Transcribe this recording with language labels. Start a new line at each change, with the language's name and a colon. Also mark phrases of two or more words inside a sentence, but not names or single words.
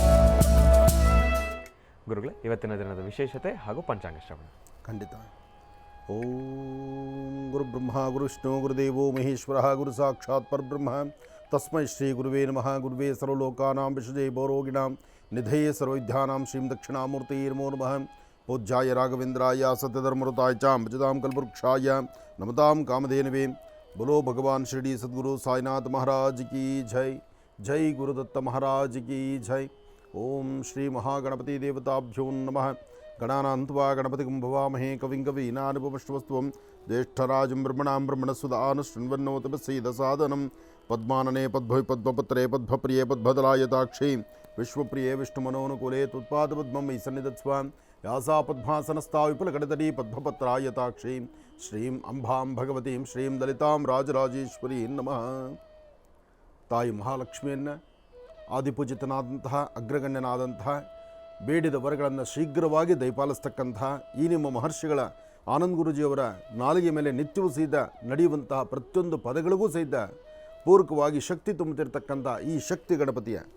Kannada: ಗುರುಗಳೇ, ಇವತ್ತಿನ ದಿನದ ವಿಶೇಷತೆ ಹಾಗೂ ಪಂಚಾಂಗ ಶ್ರವಣ.
Sanskrit: ಖಂಡಿತ. ಓಂ ಗುರುಬ್ರಹ್ಮ ಗುರುವಿಷ್ಣು ಗುರುದೇವೋ ಮಹೇಶ್ವರ ಗುರು ಸಾಕ್ಷಾತ್ ಪರಬ್ರಹ್ಮ ತಸ್ಮೈ ಶ್ರೀ ಗುರುವೇ ನಮಃ. ಗುರುವೇ ಸರ್ವಲೋಕಾನಾಂ ವಿಷಜೇ ಭವರೋಗಿಣಾಂ ನಿಧಯೇ ಸರ್ವವಿದ್ಯಾನಾಂ ಶ್ರೀಂ ದಕ್ಷಿಣಾಮೂರ್ತಿ ನಮೋ ನಮಃ. ಪೂಜ್ಯಾಯ ರಾಘವೇಂದ್ರಾಯ ಸತ್ಯಧರ್ಮೃತಾಯ ಚ ಭಜತಾಂ ಕಲ್ಪವೃಕ್ಷಾಯ ನಮತಾಂ ಕಾಮಧೇನವೇ.
Hindi: बोलो भगवान शिरडी सद्गुरु साईनाथ महाराज की जय. जय गुरुदत्त महाराज की जय.
Sanskrit: ओम श्री महागणपति देवताभ्यो नमः. गणानान्त्वा गणपतिं भवामहे कविं कवीनानुपमश्रवस्त्वं ज्येष्ठराजं ब्रह्मणां ब्रह्मणस्वदानुशृण्वन्नोतपस्यैदसादनं पद्मानने पद्भवि पद्मपत्रे पद्मप्रिये पद्मदलायताक्षी विश्वप्रिये विष्णुमनोनुकूले त्वत्पादपद्मं मयि सन्निधत्स्व यासा पद्मासनस्था विपुलकटतटी पद्मपत्रायताक्षी श्रीं अंबां भगवतीं श्रीं ललितां राजराजेश्वरी नमः.
Kannada: ತಾಯಿ ಮಹಾಲಕ್ಷ್ಮಿಯನ್ನು ಆದಿಪೂಜಿತನಾದಂತಹ ಅಗ್ರಗಣ್ಯನಾದಂತಹ ಬೇಡಿದ ವರಗಳನ್ನು ಶೀಘ್ರವಾಗಿ ದಯಪಾಲಿಸ್ತಕ್ಕಂತಹ ಈ ನಿಮ್ಮ ಮಹರ್ಷಿಗಳ ಆನಂದ್ ಗುರೂಜಿಯವರ ನಾಲಿಗೆ ಮೇಲೆ ನಿತ್ಯವೂ ಸಹಿತ ನಡೆಯುವಂತಹ ಪ್ರತಿಯೊಂದು ಪದಗಳಿಗೂ ಸಹಿತ ಪೂರಕವಾಗಿ ಶಕ್ತಿ ತುಂಬುತ್ತಿರತಕ್ಕಂಥ ಈ ಶಕ್ತಿ ಗಣಪತಿಯ